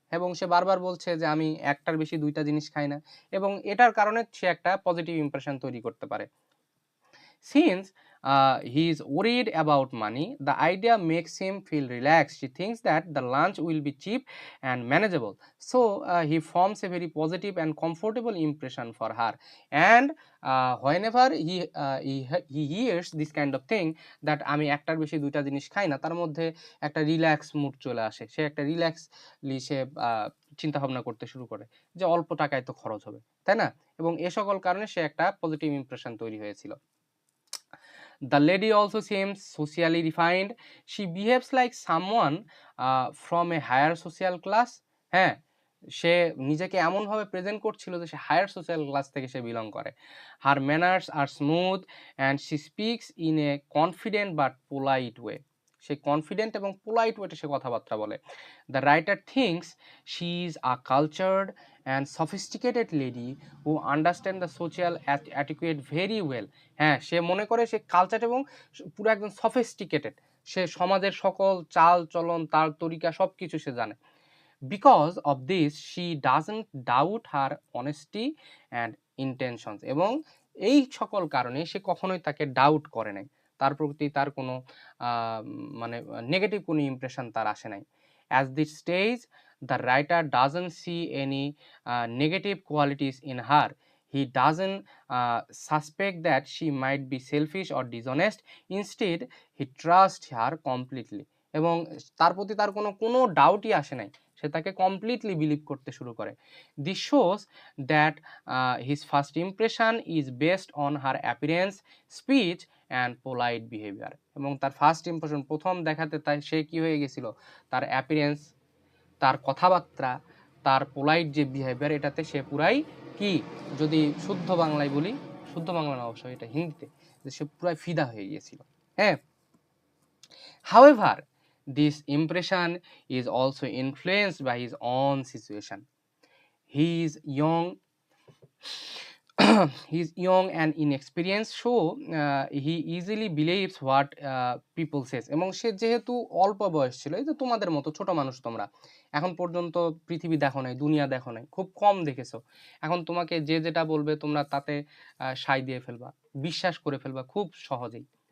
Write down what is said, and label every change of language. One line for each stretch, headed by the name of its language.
Bangla: এবং সে বারবার বলছে যে আমি একটার বেশি দুইটা জিনিস খাই না, এবং এটার কারণে সে একটা পজিটিভ ইমপ্রেশন তৈরি করতে পারে।
English: Since he is worried about money, the idea makes him feel relaxed. She thinks that the lunch will be cheap and manageable, so he forms a very positive and comfortable impression for her. And whenever he hears this kind of thing, that
Bangla: আমি একটার বেশি দুইটা জিনিস খাই না, তার মধ্যে একটা রিল্যাক্স মুড চলে আসে, সে একটা রিল্যাক্সলি সে চিন্তা ভাবনা করতে শুরু করে যে অল্প টাকায় তো খরচ হবে, তাই না? এবং এ সকল কারণে সে একটা পজিটিভ ইমপ্রেশন তৈরি হয়েছিল।
English: The lady also seems socially refined. She behaves like someone from a higher social class.
Bangla: হ্যাঁ, সে নিজেকে এমনভাবে প্রেজেন্ট করছিল যে সে হায়ার সোশ্যাল ক্লাস থেকে সে বিলং করে।
English: Her manners are smooth and she speaks in a confident but polite way.
Bangla: Say confident এবং polite ওয়েতে সে কথাবার্তা বলে।
English: The writer thinks she is a cultured and sophisticated lady who understands the social etiquette very well.
Bangla: হ্যাঁ, সে মনে করে সে culture এবং পুরো একদম সফিস্টিকেটেড, সে সমাজের সকল চাল চলন তার তরিকা সব কিছু সে জানে।
English: Because of this she doesn't doubt her honesty and intentions.
Bangla: এবং এই সকল কারণে সে কখনোই তাকে ডাউট করে নাই, তার প্রতি তার কোনো মানে নেগেটিভ কোনো ইমপ্রেশন তার আসে নাই।
English: At this stage the writer doesn't see any negative qualities in her. He doesn't suspect that she might be selfish or dishonest. Instead he trusts her completely.
Bangla: এবং তার প্রতি তার কোনো ডাউটই আসে নাই, সে তাকে কমপ্লিটলি বিলিভ করতে শুরু করে।
English: This shows that his first impression is based on her appearance, speech and polite behavior.
Bangla: এবং তার ফার্স্ট ইমপ্রেশন, প্রথম দেখাতে তাই সে কি হয়ে গেছিল, তার অ্যাপিয়ারেন্স, তার কথাবার্তা, তার পোলাইট যে বিহেভিয়ার, এটাতে সে পুরাই কি, যদি শুদ্ধ বাংলায় বলি, শুদ্ধ বাংলা না অবশ্যই এটা হিন্দিতে, যে সে পুরাই ফিদা হয়ে গিয়েছিল।
English: হ্যাঁ, however this impression is also influenced by his own situation. He is young he is young and inexperienced, so he easily believes what people says.
Bangla: এবং সে যেহেতু অল্প বয়স ছিল, এই যে তোমাদের মতো ছোট মানুষ, তোমরা এখন পর্যন্ত পৃথিবী দেখো নাই, দুনিয়া দেখো নাই, খুব কম দেখেছো, এখন তোমাকে যে যেটা বলবে তোমরা তাতে সায় দিয়ে ফেলবা, বিশ্বাস করে ফেলবা খুব সহজেই।